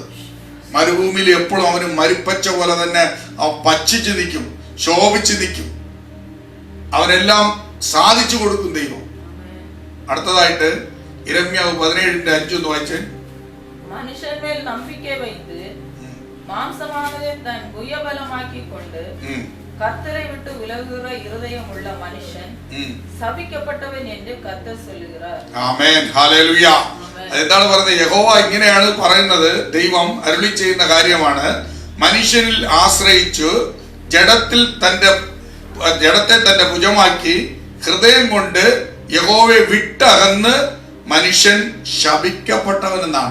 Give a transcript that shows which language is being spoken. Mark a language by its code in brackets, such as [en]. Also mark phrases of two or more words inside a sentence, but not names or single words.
[ml] മരുഭൂമിയിൽ എപ്പോഴും അവന് മരുപ്പച്ച പോലെ തന്നെ അവൻ പച്ചിച്ച് നിൽക്കും, ശോഭിച്ച് നിൽക്കും. അവനെല്ലാം സാധിച്ചു കൊടുക്കും ദൈവം. അടുത്തതായിട്ട് യിരെമ്യാവ് 17:5 ഒന്ന് വായിച്ചേ. [ta] மனுஷ்யன்மேல் நம்பிக்கை வைத்து மாம்சமானதை தன் புயபலமாக்கிக் கொண்டு கர்த்தரை விட்டு விலகுகிற இருதயமுள்ள மனுஷன் சபிக்கப்பட்டவன் என்று கர்த்தர் சொல்லுகிறார். [ml] ആമേൻ, ഹല്ലേലൂയ. എന്താണ് പറയുന്നത്? യഹോവ ഇങ്ങനെയാണ് പറയുന്നത്. ദൈവം അരുളി ചെയ്യുന്ന കാര്യമാണ്, മനുഷ്യനിൽ ആശ്രയിച്ചു ജഡത്തെ തന്റെ ഭുജമാക്കി ഹൃദയം കൊണ്ട് യഹോവയെ വിട്ടകന്ന് മനുഷ്യൻ ശപിക്കപ്പെട്ടവനെന്നാണ്.